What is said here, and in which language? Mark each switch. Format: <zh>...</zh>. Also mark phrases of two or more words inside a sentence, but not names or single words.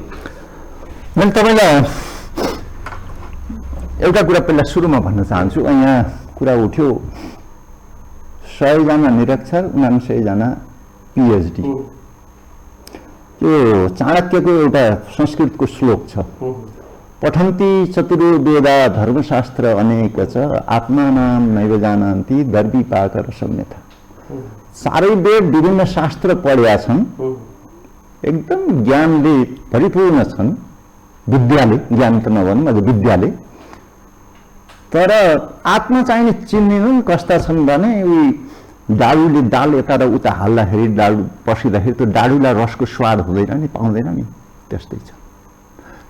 <ne>मैले तपाईँलाई एउटा कुरा पहिला सुरुमा भन्न चाहन्छु। यहाँ कुरा उठ्यो 100 जना निरक्षर, 99 जना पिएचडी। यो चाणक्यको एउटा संस्कृतको श्लोक छ,</ne> <sa>पठन्ति चतुर्वेदा धर्मशास्त्र अनेक च आत्मानां नैव जानन्ति दर्विपाकर सम्यथा।</sa> <ne>सारै वेद विभिन्न शास्त्र पढेका छन्, एकदम ज्ञानले परिपूर्ण छन्, विद्याले, ज्ञान त नभनौँ अझ विद्याले, तर आत्मा चाहिने चिन्दैनन्। कस्ता छन् भने उही डाडुले डाल यता र उता हाल्दाखेरि डाडु पसिँदाखेरि त्यो डाडुलाई रसको स्वाद हुँदैन नि, पाउँदैन नि, त्यस्तै छ।</ne>